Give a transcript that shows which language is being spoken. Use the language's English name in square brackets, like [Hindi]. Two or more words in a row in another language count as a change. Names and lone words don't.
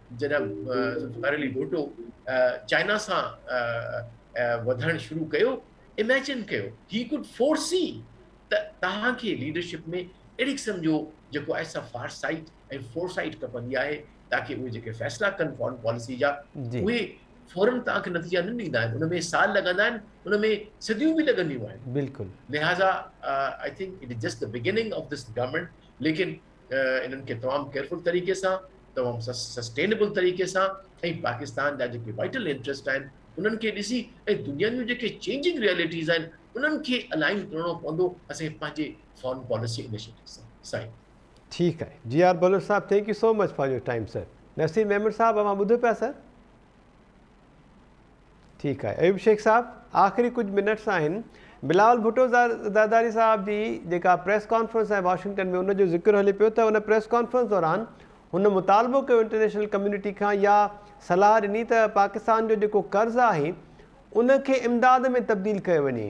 [Sindhi] जॾहिं जुल्फ़िकार अली भुट्टो चाइना सां वधणु शुरू कयो इमेजिन कयो, ही कुड फोरसी त तव्हांखे लीडरशिप में अहिड़ी क़िस्म जो जेको आहे सा फारसाइट ऐं फोरसाइट खपंदी आहे ताकी उहे जेके फ़ैसिला कनि [English] foreign policy [Sindhi] जा उहे फौरन तव्हांखे नतीजा न ॾींदा आहिनि, उन में साल लॻंदा आहिनि, उन में सदियूं बि लॻंदियूं आहिनि। बिल्कुलु। लिहाज़ा [English] I think it is just the beginning of this government, [Sindhi] लेकिन इन्हनि खे तमामु केयरफुल तरीक़े सां, तमामु सस्टेनेबल तरीक़े सां ऐं पाकिस्तान जा जेके [English] vital interest [Sindhi] आहिनि उन्हनि खे ॾिसी ऐं दुनिया जूं जेके [English] changing realities [Sindhi] आहिनि उन्हनि खे अलाइन करणो पवंदो असांखे पंहिंजे [English] foreign policy initiative [Sindhi] सां। साईं ठीकु आहे। जी आर बलोच साहब, [English] thank you so much for your time sir. [Sindhi] नसीम अहमद साहब, अवां ॿुधो पिया सर? ठीकु आहे। अयूब शेख साहब, आख़िरी कुछ मिनट्स आहिनि। बिलावल भुट्टो ज़रदारी साहब जी जेका [English] press conference [Sindhi] आहे वाशिंगटन में, उनजो ज़िक्र हले पियो त उन [English] press conference [Sindhi] दौरान हुन मुतालबो कयो [English] international community [Sindhi] खां या सलाह ॾिनी त पाकिस्तान जो जेको कर्ज़ु आहे उनखे इमदाद में तब्दील कयो वञे।